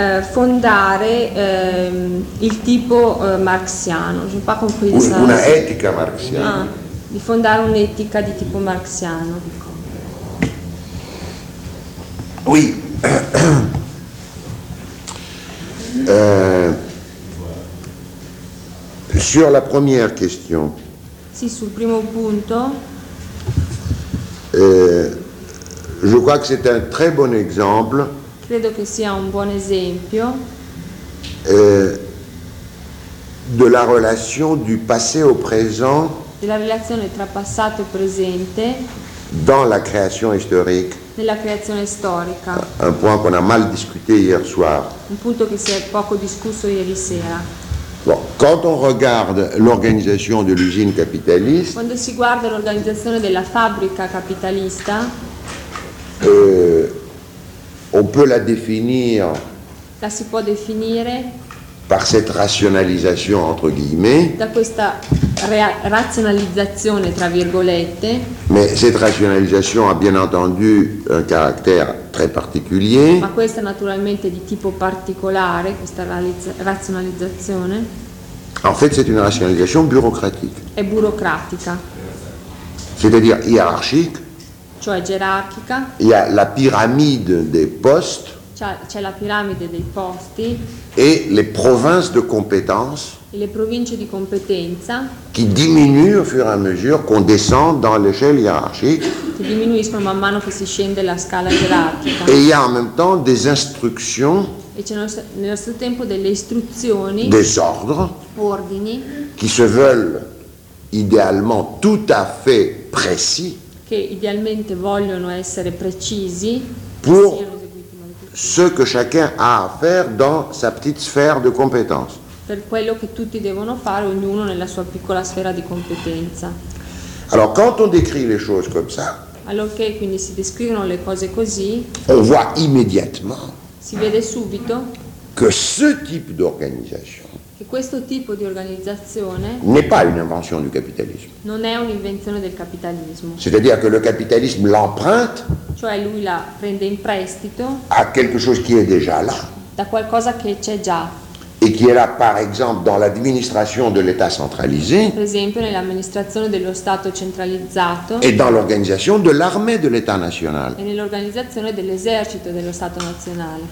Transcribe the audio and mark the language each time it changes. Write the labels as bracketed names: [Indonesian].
[Italian] Fondare il tipo marxiano, [French] je sais pas comprendre ça. [Italian] Una etica marxiana. Ah, di fondare un'etica di tipo marxiano. [French] Oui. Sur la première question. [Italian] Sì, sul primo punto. [French] Je crois que c'est un très bon exemple. [Italian] Credo che sia un buon esempio [French] de la relation du passé au présent, [Italian] della relazione tra passato e presente, [French] dans la création historique, [Italian] nella creazione storica, [French] un point qu'on a mal discuté hier soir, [Italian] un punto che si è poco discusso ieri sera. [French] Bon, quand on regarde l'organisation de l'usine capitaliste, [Italian] quando si guarda l'organizzazione della fabbrica capitalista, [French] on peut la définir, [Italian] la si può definire, [French] par cette rationalisation entre guillemets, [Italian] da questa razionalizzazione tra virgolette, [French] mais cette rationalisation a bien entendu un caractère très particulier, [Italian] ma questa naturalmente di tipo particolare, questa razionalizzazione, [French] en fait c'est une rationalisation bureaucratique, [Italian] è burocratica, [French] c'est-à-dire hiérarchique, [Italian] cioè gerarchica. [French] Il y a la pyramide des postes, [Italian] c'è la piramide dei posti, [French] et les provinces de compétences, [Italian] e le province di competenza, [French] qui diminuent au fur et à mesure qu'on descend dans l'échelle hiérarchique, [Italian] qui diminuiscono man mano che si scende la scala gerarchica. [French] E il y a en même temps des instructions. [Italian] E c'è nello stesso tempo delle istruzioni. [French] Des ordres. [Italian] Ordini. [French] Qui se veulent idéalement tout à fait précis. [Italian] Che idealmente vogliono essere precisi. [French] Pour ce que chacun a à faire dans sa petite sphère de compétence. [Italian] Per quello che tutti devono fare, ognuno nella sua piccola sfera di competenza. [French] Alors, quand on décrit les choses comme ça, [Italian] allora, okay, quindi si descrivono le cose così, [French] on voit immédiatement, [Italian] si vede subito, [French] que ce type d'organisation, [Italian] che questo tipo di organizzazione, [French] n'est pas une invention du capitalisme. [Italian] Non è un'invenzione del capitalismo. [French] C'est-à-dire que le capitalisme l'emprunte, [Italian] cioè lui la prende in prestito, [French] à quelque chose qui est déjà là, [Italian] da qualcosa che c'è già. [French] Et qui est là, par exemple, dans l'administration de l'État centralisé. [Italian] Per esempio, nell'amministrazione dello Stato centralizzato. [French] Et dans l'organisation de l'armée de l'État national. [Italian] E nell'organizzazione dell'esercito dello Stato nazionale.